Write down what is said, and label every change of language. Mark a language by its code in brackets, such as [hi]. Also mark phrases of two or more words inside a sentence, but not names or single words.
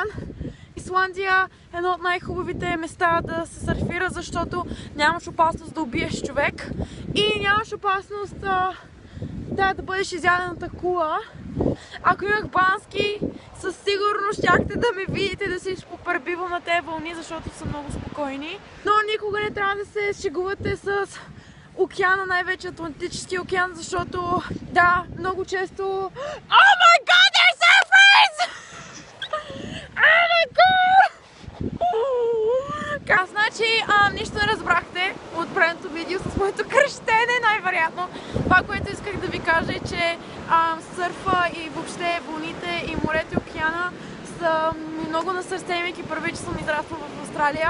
[bg] Исландия е едно от най-хубавите места да се сърфира, защото нямаш опасност да убиеш човек и нямаш опасност да бъдеш изяден от акула. Ако имах бански, със сигурност щяхте да ме видите да си попребивам на тези вълни, защото са много спокойни. Но никога не трябва да се шегувате с океана, най-вече Атлантическия океан, защото да, много често... [en] Oh my god, there's surfers! Oh my god! [bg] Значи, нищо не разбрахте от предното видео с моето кръщене, най-вероятно. Това, което исках да ви кажа е, че сърфа и въобще вълните и морето и океана са много на сърце, имайки първи, че съм израснала в Австралия.